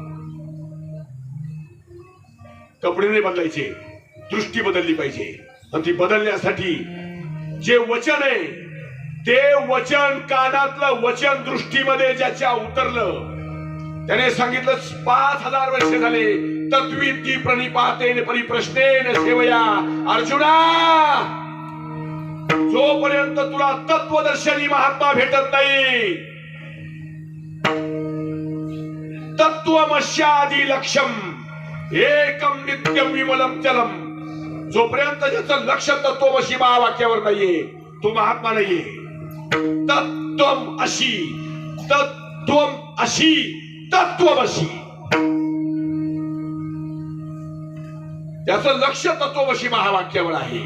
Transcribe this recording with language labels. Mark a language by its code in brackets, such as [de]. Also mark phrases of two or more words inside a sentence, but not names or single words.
[mr] कपडे नाही बदलायचे, दृष्टी बदलली पाहिजे. आणि ती बदलण्यासाठी जे वचन आहे ते वचन, कानातलं वचन दृष्टीमध्ये ज्याच्या उतरलं त्याने सांगितलं 5000 वर्ष झाले [sa] तत्विद्धी प्रणिपातेन परिप्रश्नेन सेवया अर्जुना, [mr] जोपर्यंत तुला तत्वदर्शनी महात्मा भेटत नाही, [sa] तत्वमस्यादि लक्ष्यम एकम नित्यम विमलम चलम, [mr] जोपर्यंत ज्याचं लक्ष तत्वमसी महावाक्यावर नाहीये तो महात्मा नाहीये. [sa] तत्वम अशी, तत्वम अशी, तत्वमसी, [mr] त्याचं लक्ष तत्वमसी महावाक्यावर आहे.